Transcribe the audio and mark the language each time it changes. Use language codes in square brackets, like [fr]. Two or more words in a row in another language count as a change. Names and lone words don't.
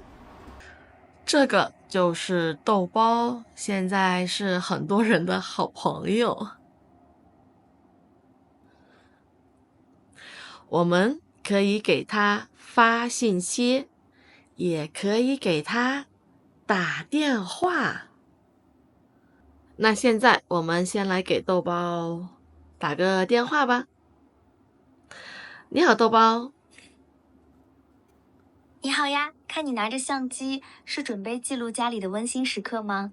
[zh] 這個就是豆包，現在是很多人的好朋友。我們可以給他發信息，也可以給他打電話。那現在我們先來給豆包打個電話吧。你好，豆包。你好呀，看你拿着相機，是準備記錄家裡的溫馨時刻嗎？